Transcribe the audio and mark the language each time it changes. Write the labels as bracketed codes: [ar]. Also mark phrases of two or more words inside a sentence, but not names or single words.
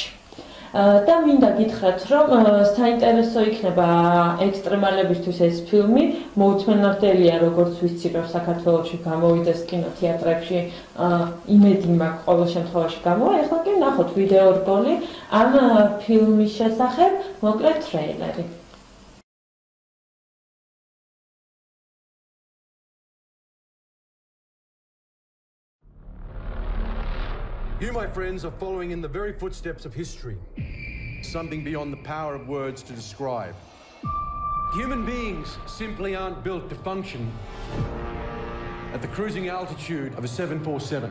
[ka] და მინდა გითხრათ, რომ საინტერესო იქნება ექსტრემალებისთვის ეს ფილმი, მოუთმენელია, როგორც ვიცი, რომ საქართველოში გამოვიდეს კინოთეატრებში, იმედი მაქვს ყოველ შემთხვევაში გამოვა. ეხლა კი ნახოთ ვიდეო რგოლი ამ ფილმის შესახებ, მოკლედ ტრეილერი. [en] You, my friends, are following in the very footsteps of history, something beyond the power of words to describe. Human beings simply aren't built to function at the cruising altitude of a 747.